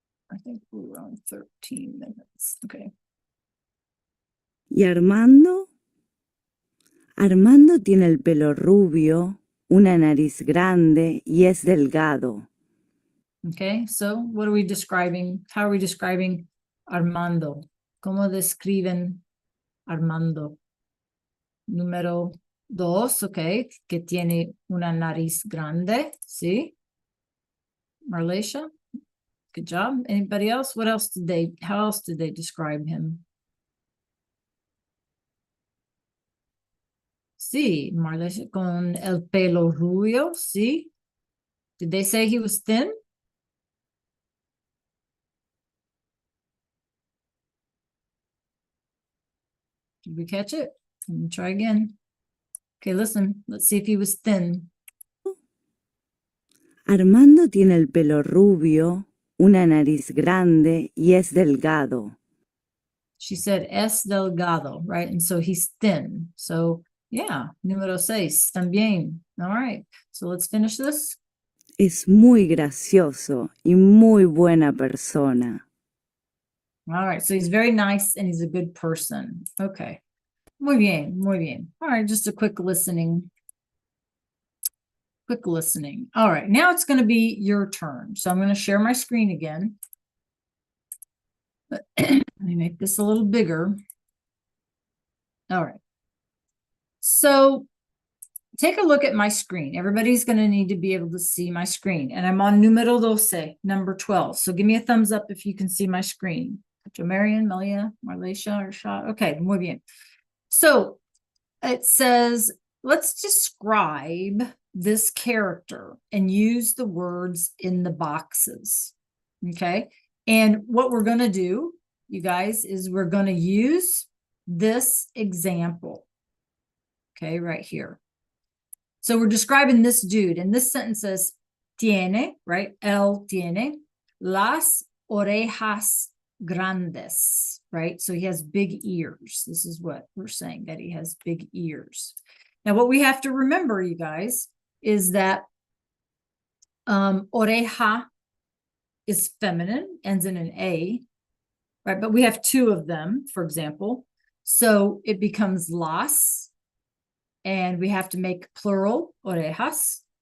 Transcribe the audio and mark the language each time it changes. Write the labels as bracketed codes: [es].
[en] I think we were on 13 minutes. Okay. [es] ¿Y Armando? Armando tiene el pelo rubio, una nariz grande y es delgado. [en] Okay, so what are we describing? How are we describing Armando? [es] ¿Cómo describen Armando? Número 2, okay, que tiene una nariz grande, ¿sí? [en] Marlesia, good job. Anybody else? What else did they, how else did they describe him? [es] Sí, Marlesia, con el pelo rubio, sí. [en] Did they say he was thin? Did we catch it? Let me try again. Okay, listen, let's see if he was thin. [es] Armando tiene el pelo rubio, una nariz grande y es delgado. [en] She said es delgado, right? And so he's thin. So yeah, número 6, también. All right, so let's finish this. [es] Es muy gracioso y muy buena persona. [en] All right, so he's very nice and he's a good person. Okay. Muy bien, muy bien. All right, just a quick listening. Quick listening. All right, now it's going to be your turn. So I'm going to share my screen again. Let me make this a little bigger. All right. So take a look at my screen. Everybody's going to need to be able to see my screen. And I'm on numero 12, number 12. So give me a thumbs up if you can see my screen. Marian, Melia, Marlesia, or Shah. Okay, muy bien. So it says, let's describe this character and use the words in the boxes. Okay. And what we're going to do, you guys, is we're going to use this example. Okay, right here. So we're describing this dude, and this sentence says, tiene, right? Él tiene las orejas grandes, [es] right? [en] So he has big ears. This is what we're saying, that he has big ears. Now, what we have to remember, you guys, is that oreja is feminine, ends in an A, right? But we have two of them, for example. So it becomes las, and we have to make plural, orejas.